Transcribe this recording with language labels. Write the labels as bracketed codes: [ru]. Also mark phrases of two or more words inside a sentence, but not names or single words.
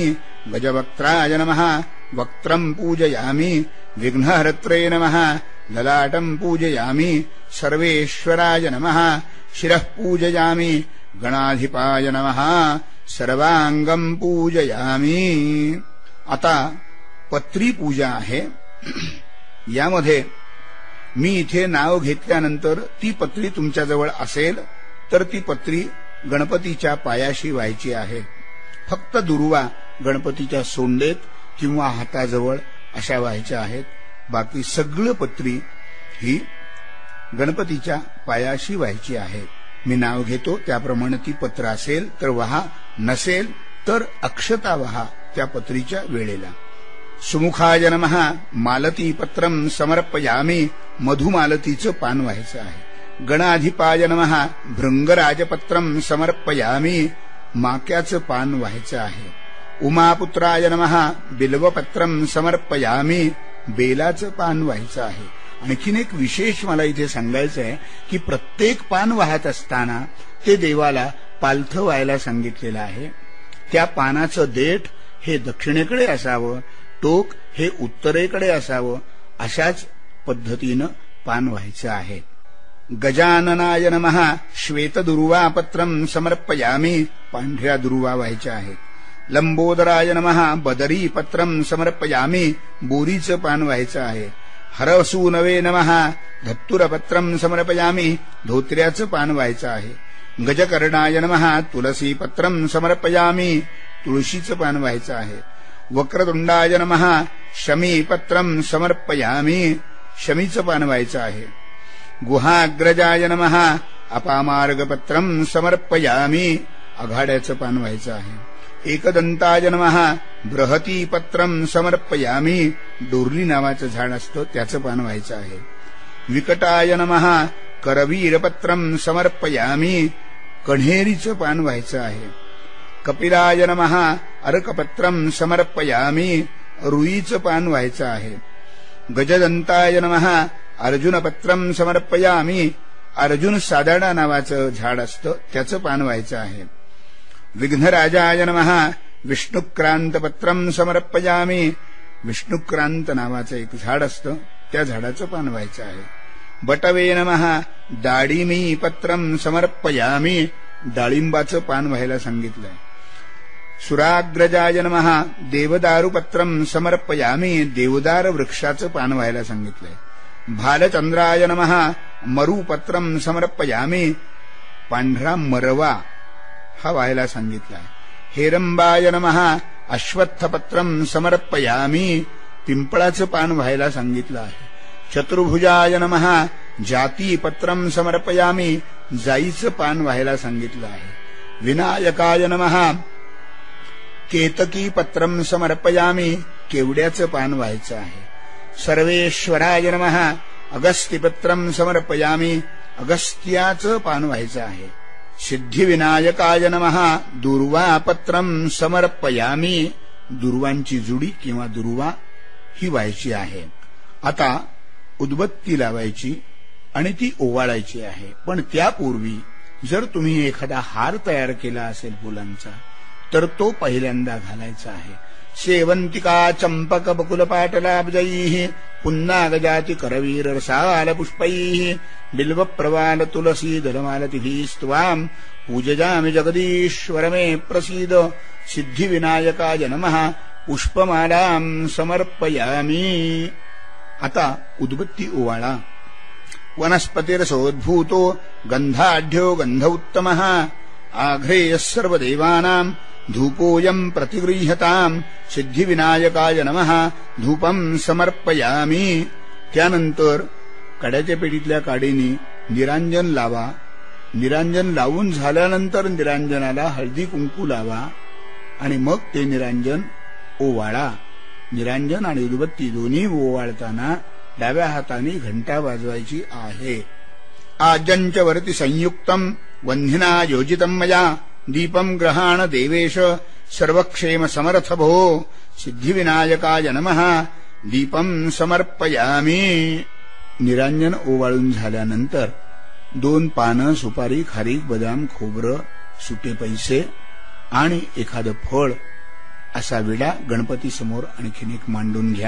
[sa] गजवक्त्राय नमः. वक्त्रं पूजयामि. विघ्नहर्त्रे नमः. ललाटं पूजयामि. सर्वेश्वराय नमः. शिरः पूजयामि. गणाधिपाय नमः. सर्वांगं पूजयामि. [mr] आता पत्री पूजा आहे. यामध्ये मी इथे नाव घेतल्यानंतर ती पत्री तुमच्याजवळ असेल तर ती पत्री गणपतीच्या पायाशी व्हायची आहे. फक्त दुर्वा गणपतीच्या सोंडेत किंवा हाताजवळ अशा व्हायच्या आहेत. बाकी सगळं पत्री ही गणपतीच्या पायाशी व्हायची आहे. मी नाव घेतो त्याप्रमाणे ती पत्र असेल तर वहा, नसेल तर अक्षता वहा त्या पत्रीच्या वेळेला. [sa] सुमुखाय नमः. मालती पत्रं समर्पयामि. [mr] मधुमालतीचं पान व्हायचं आहे. [sa] गणाधिपाय नमः. भृंगराजपत्रं समर्पयामि. [mr] माक्याचं पान व्हायचं आहे. [sa] उमापुत्राय नमः. बिल्वपत्रं समर्पयामि. [mr] बेलाचं पान व्हायचं आहे. आणखीन एक विशेष मला इथे सांगायचं आहे की प्रत्येक पान वाहत असताना ते देवाला पालथं व्हायला सांगितलेलं आहे. त्या पानाचं देठ हे दक्षिणेकडे असावं, टोक हे उत्तरेकडे असावं. अशाच पद्धतीनं पान व्हायचं आहे. [sa] गजाननाय नमः. श्वेतदुर्वापत्रं समर्पयामि. [mr] पांढऱ्या दुर्वा व्हायच्या आहेत. [sa] लंबोदराय नमः. बदरीपत्रं समर्पयामि. [mr] बोरीचं पान व्हायचं आहे. [sa] हरसूनवे नमः. धत्तुरपत्रं समर्पयामि. [mr] धोत्र्याचं पान व्हायचं आहे. [sa] गजकर्णाय नमः. तुलसीपत्रं समर्पयामि. [mr] तुळशीचं पान व्हायचं आहे. [sa] वक्रतुंडाय नमः. शमीपत्रं समर्पयामि. [mr] शमीचं पान व्हायचं आहे. [sa] गुहाग्रजाय नमः. अपामार्गपत्रं समर्पयामि. [mr] आघाड्याचं पान व्हायचं आहे. [sa] एकदंताय नमः. बृहतीपत्रं समर्पयामि. [mr] डोरली नावाचं झाड असतं त्याचं पान व्हायचं आहे. [sa] विकटाय नमः. करवीरपत्रं समर्पयामि. [mr] कण्हेरीचं पान व्हायचं आहे. [sa] कपिलाय नमः. अर्कपत्रं समर्पयामि. [mr] रुईचं पान व्हायचं आहे. [sa] गजदंताय नमः. अर्जुनपत्रं समर्पयामि. [mr] अर्जुन साधाडा नावाचं झाड असतं त्याचं पान व्हायचं आहे. [sa] विघ्नराजाय नमः. विष्णुक्रांतपत्रं समर्पयामि. [mr] विष्णुक्रांत नावाचं एक झाड असतं, त्या झाडाचं पान व्हायचं आहे. [sa] बटवे नमः दाडिमी पत्रं समर्पयामि. [mr] डाळिंबाचं पान व्हायला सांगितलंय. [sa] सुराग्रजाय नमः देवदारुपत्रं समर्पयामि. [mr] देवदार वृक्षाचं पान व्हायला सांगितलंय. [sa] भालचंद्राय नमः मरुपत्रं समर्पयामि. [mr] पांढरा मरवा हा व्हायला सांगितलाय. [sa] हेरंबाय नमः अश्वत्थपत्रं समर्पयामि. [mr] पिंपळाचं पान व्हायला सांगितलं आहे. [sa] चतुर्भुजाय नमः जातीपत्रं समर्पयामि. [mr] जाईचं पान व्हायला सांगितलं आहे. [sa] विनायकाय नमः केतकी पत्रं समर्पयामि. [mr] केवड्याचं पान व्हायचं आहे. [sa] सर्वेश्वराय नमः अगस्त्यपत्रं समर्पयामि. [mr] अगस्त्याचं पान व्हायचं आहे. [sa] सिद्धिविनायकाय नमः दुर्वापत्रं समर्पयामि. [mr] दुर्वांची जुडी किंवा दुर्वा ही व्हायची आहे. आता उदबत्ती लावायची आणि ती ओवाळायची आहे. पण त्यापूर्वी जर तुम्ही एखादा हार तयार केला असेल फुलांचा तर तो पहिल्यांदा घालायचा आहे. [sa] शेवंतिका चंपक बकुल पाटलाब्जैः पुन्नागजाति करवीर रसाल पुष्पैः बिल्व प्रवाल तुलसी दलमालतिभिस्त्वाम् पूजयामि जगदीश्वर मे प्रसीद. सिद्धिविनायकाय नमः पुष्पमालां समर्पयामि. [mr] आता उदबत्ती ओवाळा. [sa] वनस्पतिरसोद्भूतो गंधाढ्यो गंध उत्तमः आघ्रेयः सर्वदेवानां धूपोऽयं प्रतिगृह्यताम्. सिद्धिविनायकाय नमः धूपं समर्पयामि. [mr] त्यानंतर कड्याच्या पेटीतल्या काडीने निरांजन लावा. निरांजन लावून झाल्यानंतर निरांजनाला हळदी कुंकू लावा आणि मग ते निरांजन ओवाळा. निरांजन आणि उदबत्ती दोन्ही ओवाळताना डाव्या हाताने घंटा वाजवायची आहे. [sa] आजंच वरती संयुक्तं वह्निना योजितं मया दीपं ग्रहाण देवेश सर्वक्षेम समर्थ भो. सिद्धिविनायकाय नमः दीपं समर्पयामि. [mr] निरांजन ओवाळून झाल्यानंतर 2 पानं सुपारी खारीक बदाम खोबरं सुटे पैसे आणि एखादं फळ असा विडा गणपती समोर आणखीन एक मांडून घ्या.